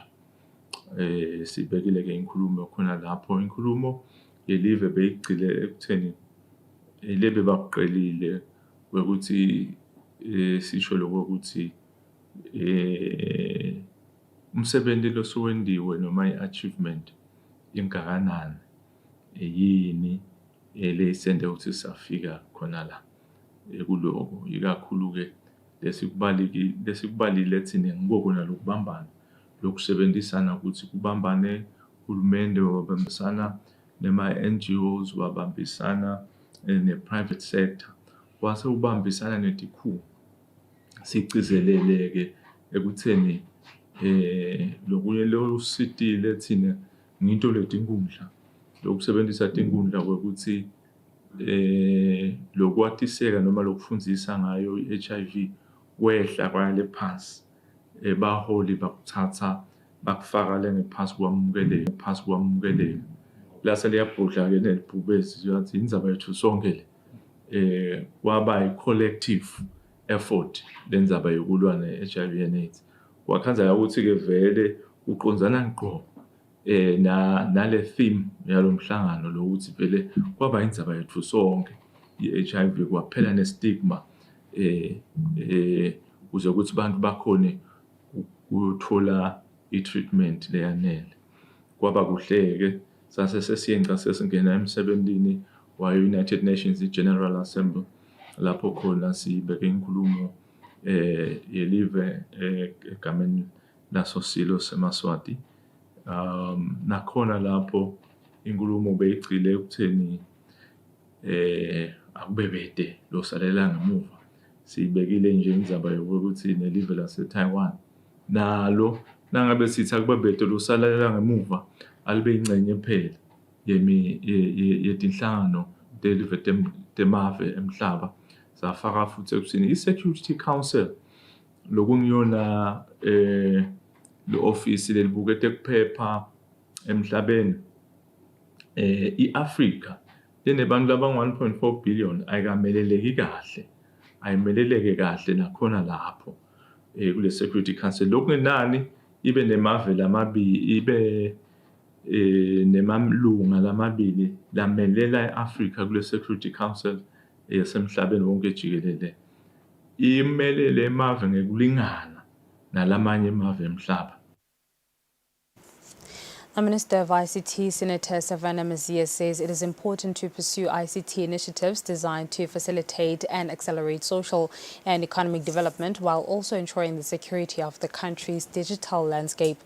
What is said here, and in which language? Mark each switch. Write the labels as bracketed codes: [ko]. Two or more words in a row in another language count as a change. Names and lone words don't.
[ss] Sibekile-ke inkulumo khona lapho. Inkulumo yelive beyigxile ekutheni lebe bakuqelile ukuthi sisho lokuthi umsebenzi lo sowendiwe noma i-achievement ingakanani yini lesende ukuthi safika khona la kuloko ikakhulu-ke lesikubalile thina ngibona lokubambana lokusebenzisana ukuthi kubambane uhulumende wabambisana nema-NGOs wabambisana ne- [en] private sector [ss] wase ubambisana netikhulu sigcizelele-ke ekutheni lokunye lositile thina nginto letinkundla lokusebenzisa tinkundla ukuthi lokwatiseka noma lokufundzisa ngayo i-HIV kwehla kwale phansi baholi bakuthatha bakufaka le ngephansi kwamukeleka lase liyabhodla-ke nelibhubesi yathi indzaba yethu sonke le kwaba i- [en] collective effort [ss] lenzaba yokulwa ne- [en] HIV and AIDS [ss] wakhanzela ukuthi-ke vele uqonzana ngqo nale theme yalo mhlangano lokuthi vele kwaba indzaba yethu sonke i-HIV kwaphela nestigma kuze ukuthi abantu bakhone ukuthola i-treatment leyanele. Kwaba kuhle-ke sase sesiyenca sesingena emsebenzini wa-United Nations i-General Assembly lapho khona sibeke inkulumo yelive egameni laso silo seMaswati. Nakhona lapho inkulumo beyigxile ekutheni akubebede losalela ngemuva. Sibekile nje indzaba yokuthi nelive lase-Taiwan nalo nangabe sithi akubebede losalela ngemuva alibe ingcenye phela yetinhlangano telive temave emhlaba zafaka futhi ekuthini i-Security Council lokungiyona le-ofisi lelibukete kuphepha emhlabeni i-Afrika lenebantu laba-1.4 billion ayimeleleke kahle nakhona lapho kule Security Council lokungenani ibe nemave lamabili nemalunga lamabili lamelela e-Afrika kule Security Council yasemhlabeni wonke jikelele imelele emave ngekulingana nalamanye emave emhlaba. [en] The Minister of ICT, Senator Savannah Maziya, says it is important to pursue ICT initiatives designed to facilitate and accelerate social and economic development while also ensuring the security of the country's digital landscape.